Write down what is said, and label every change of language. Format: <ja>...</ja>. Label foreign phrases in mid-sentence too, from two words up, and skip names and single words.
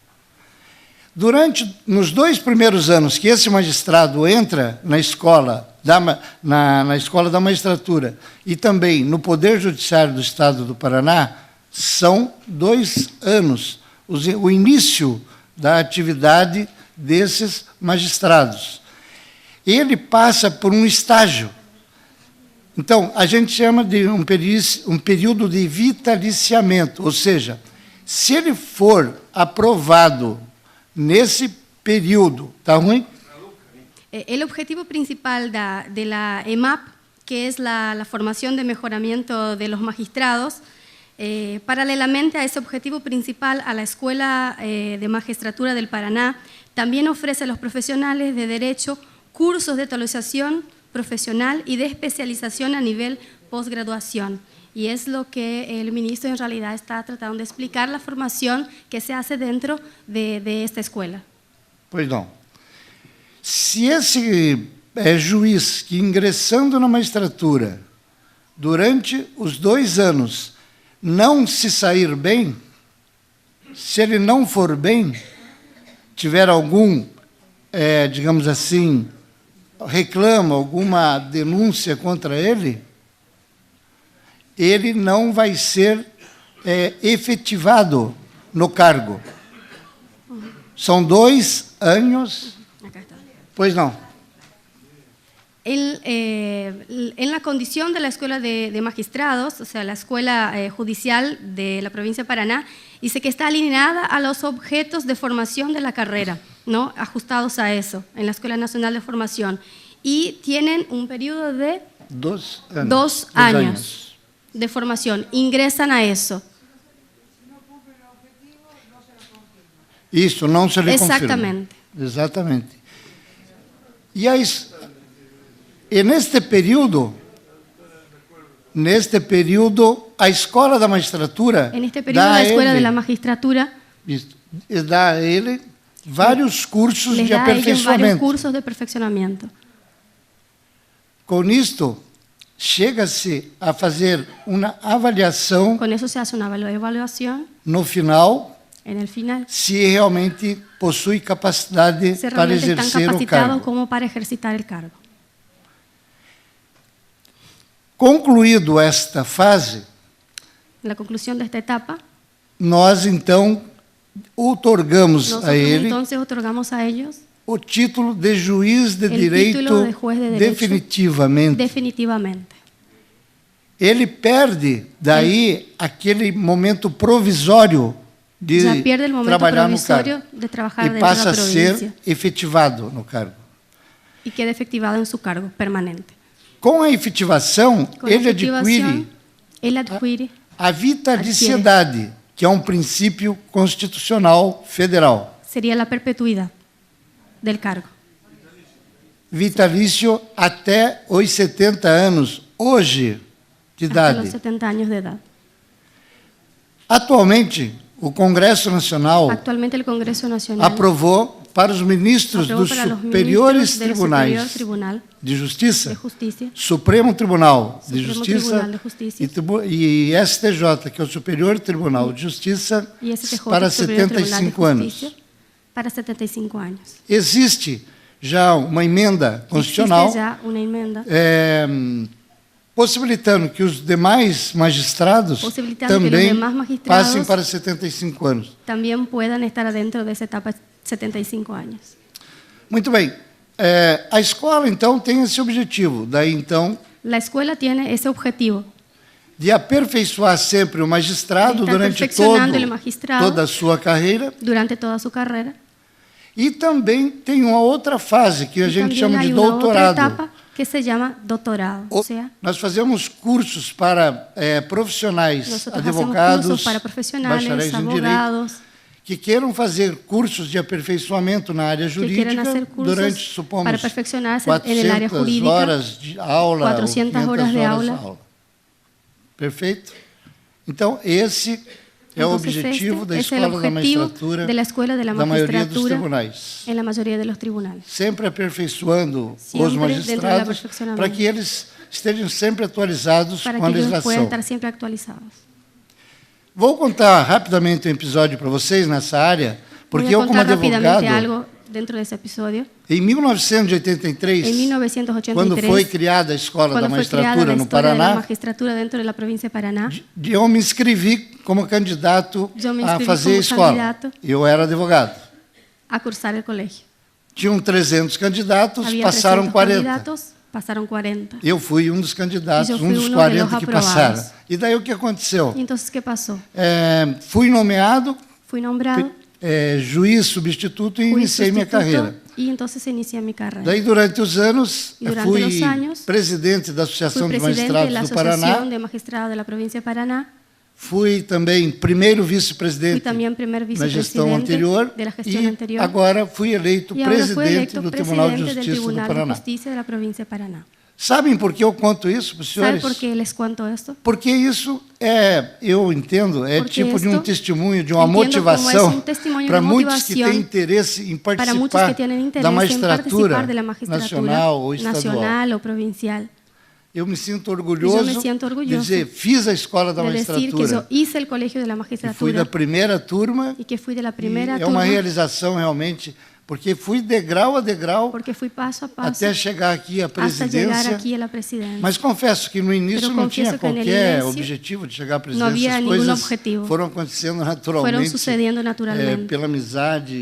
<pt>Nos 2 primeiros anos que esse magistrado entra na escola na escola da magistratura e também no Poder Judiciário do Estado do Paraná, são 2 anos, o início da atividade desses magistrados. Ele passa por um estágio. Então, a gente chama de um período de vitaliciamento, ou seja, se ele for aprovado nesse período, ¿está ruim?</pt> <es>El objetivo principal de la EMAP, que es la formación de mejoramiento de los magistrados, paralelamente a ese objetivo principal, a la Escuela de Magistratura del Paraná también ofrece a los profesionales de Derecho cursos de actualización profesional y de especialización a nivel posgraduación. Y es lo que el ministro en realidad está tratando de explicar, la formación que se hace dentro de esta escuela.</es> <pt>Pois não. Se esse juiz que ingressando na magistratura durante os 2 anos não se sair bem, se ele não for bem, tiver algum, digamos assim, reclama, alguma denúncia contra ele, ele não vai ser efetivado no cargo. São 2 anos.</pt> <es>Pues no. En la condición de la Escuela de Magistrados, o sea, la Escuela Judicial de la provincia de Paraná, dice que está alineada a los objetos de formación de la carrera, ¿no? Ajustados a eso, en la Escuela Nacional de Formación. Y tienen un periodo de</es> <pt>2 anos.</pt> <es>2 años de formación. Ingresan a eso.</es> <pt>Isso, não se lhe confirma.</pt> <es>Exactamente.</es> <pt>Exatamente. E neste período, a Escola da Magistratura</pt> <es>En este periodo la Escuela de la Magistratura</es> <pt>dá a ele vários cursos</pt> <es>les</es> <pt>de</pt> <es>da a ellos varios</es> <pt>aperfeiçoamento.</pt> <es>cursos de perfeccionamiento.</es> <pt>Com isto, chega-se a fazer uma avaliação</pt> <es>Con eso se hace una evaluación</es> <pt>no final,</pt> <es>en el final.</es> <pt>se realmente possui capacidade</pt> <es>Se</es> <pt>para</pt> <es>realmente están</es> <pt>exercer o</pt> <es>capacitados</es> <pt>cargo.</pt> <es>como para ejercitar el cargo.</es> <pt>Concluído esta fase,</pt> <es>En la conclusión de esta etapa,</es> <pt>nós então outorgamos</pt> <es>nosotros</es> <pt>a ele</pt> <es>entonces otorgamos a ellos</es> <pt>o título de juiz de</pt> <es>el</es> <pt>direito</pt> <es>título de juez de derecho</es> <pt>definitivamente.</pt> <es>definitivamente.</es> <pt>Ele perde daí aquele momento provisório de</pt> <es>Ya pierde el momento</es> <pt>trabalhar no</pt> <es>provisorio</es> <pt>cargo</pt> <es>de trabajar</es> <pt>e</pt> <es>dentro de</es> <pt>passa</pt> <es>la</es> <pt>a ser</pt> <es>provincia</es> <pt>efetivado no cargo.</pt> <es>y queda efectivado en su cargo permanente.</es> <pt>Com a efetivação,</pt> <es>Con la</es> <pt>ele</pt> <es>efectivación,</es> <pt>adquire</pt> <es>él adquiere</es> <pt>a vitaliciedade, que é um princípio constitucional federal.</pt> <es>sería la perpetuidad del cargo.</es> <pt>Vitalício até os 70 anos, hoje, de</pt> <es>Hasta los</es> <pt>idade.</pt> <es>70 años de edad.</es> <pt>Atualmente, o Congresso Nacional</pt> <es>Actualmente el Congreso Nacional</es> <pt>aprovou para os ministros</pt> <es>aprobó</es> <pt>dos</pt> <es>para los</es> <pt>superiores</pt> <es>ministros del Superior</es> <pt>tribunais</pt> <es>Tribunal</es> <pt>de Justiça,</pt> <es>de Justicia,</es> <pt>Supremo Tribunal de</pt> <es>Supremo</es> <pt>Justiça Tribunal de Justiça e STJ, que é o Superior Tribunal de Justiça,</pt> <es>y STJ,</es> <pt>para</pt> <es>Superior Tribunal de</es> <pt>75 anos.</pt> <es>Justicia, para 75 años.</es> <pt>Existe já uma emenda constitucional</pt> <es>Existe ya una enmienda</es> <pt>possibilitando que os demais magistrados</pt> <es>Posibilitando que</es> <pt>também</pt> <es>los demás magistrados</es> <pt>passem para 75 anos.</pt> <es>también puedan estar adentro de esa etapa de 75 años.</es> <pt>Muito bem. A escola, então, tem esse objetivo. Daí, então,</pt> <es>La escuela tiene ese objetivo</es> <pt>de aperfeiçoar sempre o magistrado</pt> <es>de estar</es> <pt>durante</pt> <es>perfeccionando el magistrado</es> <pt>toda a sua carreira.</pt> <es>durante toda su carrera.</es> <pt>E também tem uma outra fase que a</pt> <es>Y</es> <pt>gente</pt> <es>también</es> <pt>chama de</pt> <es>hay una otra</es> <pt>doutorado.</pt> <es>etapa que se llama doctorado. O sea,</es> <pt>Nós fazemos cursos para profissionais,</pt> <es>nosotros</es> <pt>advogados,</pt> <es>hacemos cursos para profesionales,</es> <pt>bacharéis em direito,</pt> <es>abogados,</es> <pt>que queiram fazer cursos de aperfeiçoamento na área</pt> <es>que quieren</es> <pt>jurídica</pt> <es>hacer cursos</es> <pt>durante, supomos,</pt> <es>para perfeccionarse</es> <pt>400</pt> <es>en el área jurídica,</es> <pt>horas de aula,</pt> <es>400</es> <pt>ou 500</pt> <es>horas de</es> <pt>horas</pt> <es>aula.</es> <pt>Perfeito? Então, esse é o</pt> <es>Entonces,</es> <pt>objetivo da</pt> <es>es el</es> <pt>Escola da</pt> <es>objetivo</es> <pt>Magistratura,</pt> <es>de la escuela de la</es> <pt>da maioria dos</pt> <es>magistratura</es> <pt>tribunais.</pt> <es>en la mayoría de los tribunales.</es> <pt>Sempre aperfeiçoando Sempre os dentro do magistrados aperfeiçoamento. para que eles estejam sempre atualizados</pt> <es>Para</es> <pt>com a</pt> <es>que ellos puedan</es> <pt>legislação.</pt> <es>estar siempre actualizados.</es> <pt>Vou contar rapidamente um episódio para vocês nessa área, porque</pt> <es>Voy a</es> <pt>eu, como</pt> <es>contar rápidamente</es> <pt>advogado,</pt> <es>algo dentro de ese episodio.</es> <pt>em 1983,</pt> <es>En 1983,</es> <pt>quando foi criada a Escola da</pt> <es>cuando fue creada</es> <pt>Magistratura</pt> <es>la</es> <pt>no</pt> <es>historia de la</es> <pt>Paraná,</pt> <es>magistratura dentro de la provincia de Paraná,</es> <pt>eu me inscrevi como candidato Eu me a inscrevi fazer a como escola. candidato. Eu era advogado.</pt> <es>a cursar el colegio.</es> <pt>Tinham 300 candidatos,</pt> <es>Había</es> <pt>passaram</pt> <es>300</es> <pt>40.</pt> <es>candidatos, pasaron 40.</es> <pt>Eu fui um dos candidatos, E eu um fui dos um de 40</pt> <es>los</es> <pt>que aprovados. passaram. E daí o que aconteceu?</pt> <es>Y entonces, ¿qué pasó?</es> <pt>Fui nomeado</pt> <es>Fui nombrado</es> <pt>juiz substituto e</pt> <es>juez</es> <pt>iniciei minha carreira.</pt> <es>sustituto y entonces inicié mi carrera.</es> <pt>Daí, durante os anos, E durante fui os anos, presidente da</pt> <es>Fui</es> <pt>Associação de</pt> <es>presidente de</es> <pt>Magistrados</pt> <es>la</es> <pt>do</pt> <es>Asociación</es> <pt>Paraná,</pt> <es>de Magistrados de la provincia de Paraná.</es> <pt>fui também primeiro</pt> <es>Fui</es> <pt>vice-presidente</pt> <es>también primer</es> <pt>na gestão</pt> <es>vicepresidente</es> <pt>anterior</pt> <es>de la gestión</es> <pt>e</pt> <es>anterior.</es> <pt>agora fui eleito</pt> <es>Y ahora fui</es> <pt>presidente</pt> <es>electo</es> <pt>do Tribunal de</pt> <es>presidente del</es> <pt>Justiça do</pt> <es>Tribunal de</es> <pt>Paraná.</pt> <es>Justicia de la provincia de Paraná.</es> <pt>Sabem por que eu conto isso para os</pt> <es>¿Sabe</es> <pt>senhores?</pt> <es>por qué les cuento esto?</es> <pt>Porque isso eu entendo, é</pt> <es>Porque</es> <pt>tipo de um</pt> <es>esto</es> <pt>testemunho, de uma</pt> <es>entiendo como</es> <pt>motivação</pt> <es>es un testimonio</es> <pt>para</pt> <es>de</es> <pt>muitos que</pt> <es>motivación</es> <pt>têm interesse em</pt> <es>para muchos</es> <pt>participar</pt> <es>que tienen interés</es> <pt>da</pt> <es>en</es> <pt>magistratura</pt> <es>participar de la magistratura</es> <pt>nacional ou estadual.</pt> <es>nacional o provincial.</es> <pt>Eu me sinto orgulhoso, Eu me sinto de orgulhoso dizer, fiz a escola da</pt> <es>De decir que yo</es> <pt>magistratura</pt> <es>hice el colegio de la</es> <pt>e fui</pt> <es>magistratura</es> <pt>da primeira turma.</pt> <es>y que fui de la</es> <pt>E</pt> <es>primera</es> <pt>é uma</pt> <es>turma</es> <pt>realização realmente, porque fui degrau a degrau</pt> <es>porque fui paso a paso</es> <pt>até chegar aqui à</pt> <es>hasta llegar</es> <pt>presidência.</pt> <es>aquí a la presidencia.</es> <pt>Mas confesso que no início</pt> <es>Pero</es> <pt>não tinha</pt> <es>confieso que en el</es> <pt>qualquer</pt> <es>inicio</es> <pt>objetivo de chegar à</pt> <es>no</es> <pt>presidência.</pt> <es>había</es> <pt>As</pt> <es>ningún</es> <pt>coisas</pt> <es>objetivo.</es> <pt>foram acontecendo</pt> <es>Fueron</es> <pt>naturalmente,</pt> <es>sucediendo naturalmente</es> <pt>pela amizade,</pt>